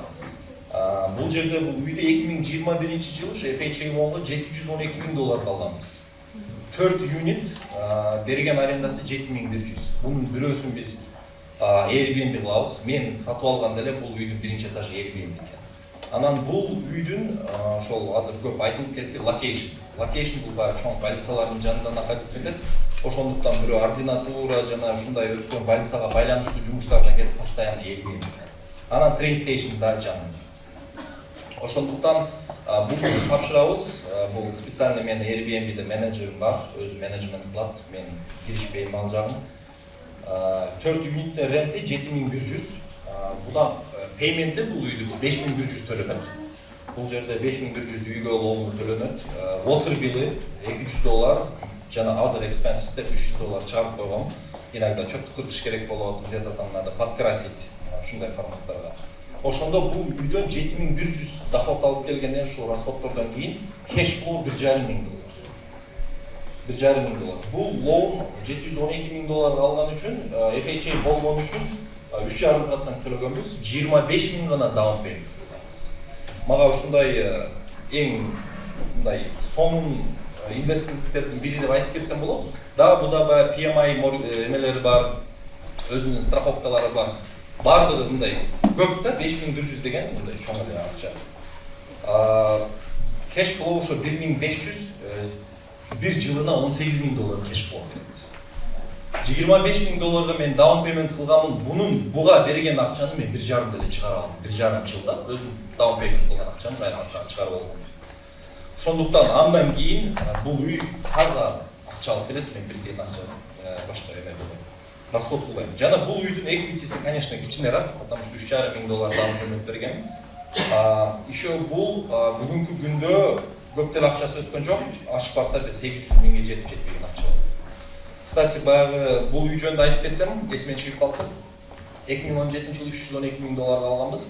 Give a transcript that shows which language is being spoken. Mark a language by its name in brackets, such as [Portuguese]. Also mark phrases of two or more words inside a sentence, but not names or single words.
[Kyrgyz] Бул жерде бул үйдө 2021-жылы [English] FHA loan'га [Kyrgyz] $712,000 алганбыз. 4 unit, берген арендасы $7,100. Бунун бирөөсүн биз Airbnb кылабыз. Мен сатып алганда эле бул үйдүн биринчи этажы Airbnb экен. Анан бул үйдүн ошол азыр көп айтылып кетти location. Location бул баягы чоң больницалардын жанында находиться этет. Ошондуктан бирөө ординатура жана ушундай өткөн больницага байланыштуу жумуштардан келип постоянно Airbnb. Анан [English] train station [Kyrgyz] да жанында. Ошондуктан бул тапшырабыз. Бул специально мен Airbnb'де менеджерим бар, өзү менеджмент кылат. Мен киришпейм ал жагын. 4 юниттен ренти $7,100. Будан payment'i бул үйдү $5,100 төлөнөт. Бул жерде $5,100 үйгө loan төлөнөт. [English] Water bill'i [Kyrgyz] $200, жана [English] other expenses [Kyrgyz] деп $300 чыгарып койгом. Иногда чөптү кыркыш керек болот, [Russian] где-то там надо подкрасить, [Kyrgyz] ушундай форматтарга. Ошондо бул үйдөн $7,100 доход алып келгенден ушул расходтордон кийин [English] cash flow [Kyrgyz] $1,500. $1,500. Бул loan $712,000 алган үчүн, FHA болгон үчүн 3,5% төлөгөнбүз, 25,000 гана [English] down payment [Kyrgyz] кылганбыз. Мага ушундай эң мындай сонун инвестменттердин бири деп айтып кетсем болот. Дагы буда баягы PMI эмелери бар, өзүнүн страховкалары бар. Бардыгы мындай көп да, $5,100 деген мындай чоң эле акча. [English] Cash flow [Kyrgyz] ошо $1,500, бир жылына $18,000 [English] cash flow [Kyrgyz] берет. $25,000 мен [English] down payment [Kyrgyz] кылганмын. Буга берген акчаны мен 1,5 эле чыгара алдым. 1,5 жылда өзүм [English] down payment [Kyrgyz] кылган акчаны айрым чыгарып алдым. Ошондуктан андан кийин бул үй таза акча алып берет, мен бир тиен акча башка эме кылбайм, расход кылбайм. Жана бул үйдүн эквитиси, конечно, кичинерээк, [Russian] потому что [Kyrgyz] $3,500 даун берген. Еще бул бүгүнкү күндө көп деле акчасы өскөн жок, ашып барса бир 800 миңге жетип жетпеген акча. Кстати, баягы бул үй жөнүндө айтып кетсем, эсимен чыгып калды. 2017 жылы $312 миң алганбыз.